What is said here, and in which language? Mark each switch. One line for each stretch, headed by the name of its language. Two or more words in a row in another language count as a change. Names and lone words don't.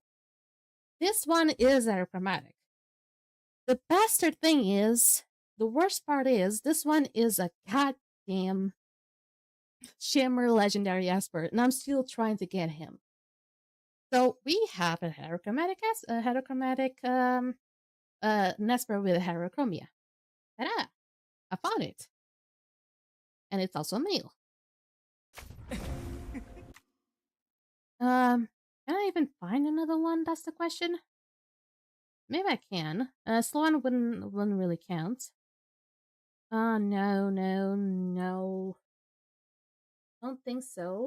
English: This one is heterochromatic. The bastard thing is, the worst part is, this one is a goddamn Shimmer Legendary Esper, and I'm still trying to get him. So we have a heterochromatic Nesper with a heterochromia. Ta-da! I found it. And it's also a male. Can I even find another one? That's the question. Maybe I can. Sloan wouldn't really count. No. Don't think so.